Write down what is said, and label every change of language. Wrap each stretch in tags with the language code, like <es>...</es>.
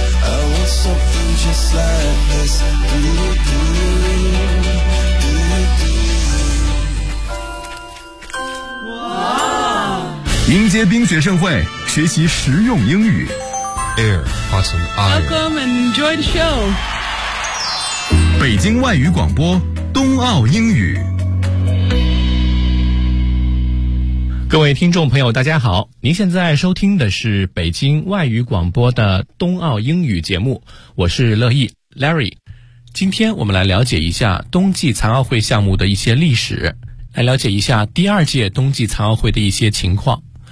<en>I want something just like this.</en> <zh>Do. 迎接冰雪盛会，学习实用英语.</zh> <en>Air, awesome. Welcome and enjoy the show.</en> <zh>北京外语广播，冬奥英语. 各位听众朋友大家好，您现在收听的是北京外语广播的冬奥英语节目，我是乐意 Larry。今天我们来了解一下冬季残奥会项目的一些历史，来了解一下第二届冬季残奥会的一些情况。</zh>